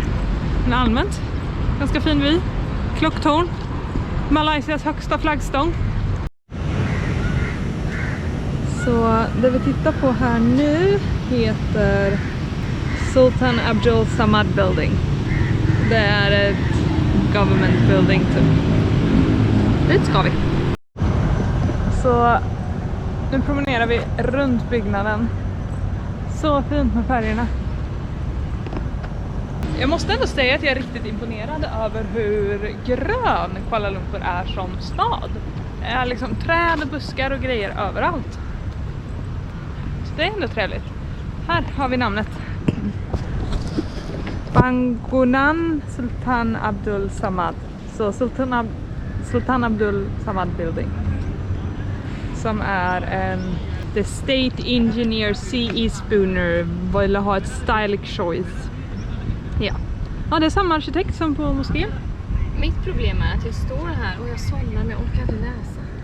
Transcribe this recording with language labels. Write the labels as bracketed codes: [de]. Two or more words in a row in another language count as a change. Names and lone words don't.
[sv] Men allmänt, ganska fin vy. Klocktorn. Malaysias högsta flaggstång. Så det vi tittar på här nu heter Sultan Abdul Samad Building. Det är ett [en] government building [sv] typ. Dit ska vi. Så nu promenerar vi runt byggnaden. Så fint med färgerna. Jag måste ändå säga att jag är riktigt imponerad över hur grön Kuala Lumpur är som stad. Det är liksom träd och buskar och grejer överallt. Det är ändå trevligt. Här har vi namnet. Bangunan Sultan Abdul Samad. Så Sultan Abdul Samad Building. Som är en [en] The State Engineer [sv] C.E. Spooner ville ha ett [en] stylish choice. [sv] Ja. Ja, det är samma arkitekt som på moskén. Mitt problem är att jag står här och jag somnar men jag orkar inte läsa.